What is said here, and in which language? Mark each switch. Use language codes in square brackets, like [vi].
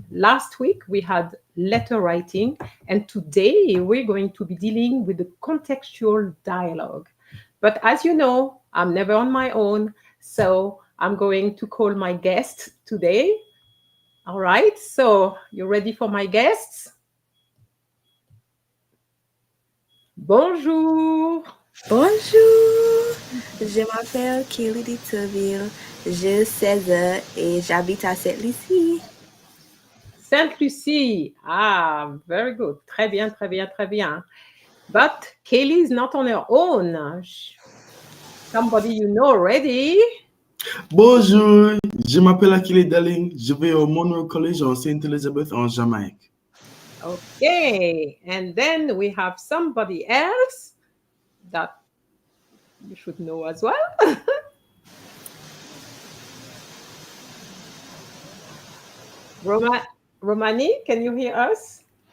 [en] Last week, we had letter writing. And today, we're going to be dealing with the contextual dialogue. But as you know, I'm never on my own. So I'm going to call my guest today. All right. So you ready for my guests? [fr] Bonjour. Bonjour, je m'appelle Kelly de Tourville, j'ai 16 ans et j'habite à Sainte-Lucie. [en] Sainte-Lucie. Ah, very good. [fr] Très bien, très bien, très bien. [en] But Kelly is not on her own. Somebody you know already. [fr] Bonjour, je m'appelle Akili Darling, je vais au Monroe College en Saint-Elizabeth en Jamaïque. [en] Okay, and then we have somebody else that you should know as well. Romani, can you hear us?